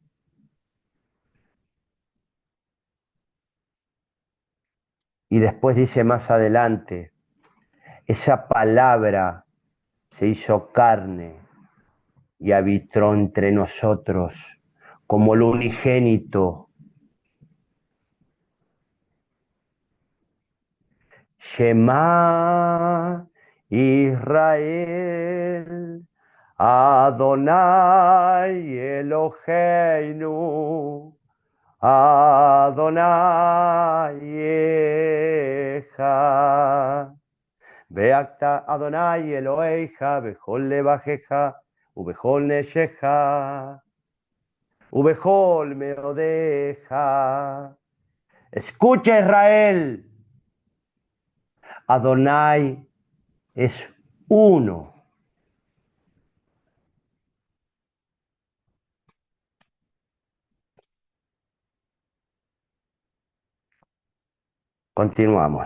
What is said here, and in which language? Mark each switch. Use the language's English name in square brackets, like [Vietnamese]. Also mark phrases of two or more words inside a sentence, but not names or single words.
[Spanish] Y después dice más adelante, esa palabra se hizo carne y habitó entre nosotros como el unigénito. [Hebrew] שמע ישראל, אדוני אלהינו, אדוני אחד. ואהבת אדוני אלהיך, בכל לבבך, ובכל נפשך, ובכל מאדך. [Spanish] Escucha Israel, Adonai es uno. Continuamos.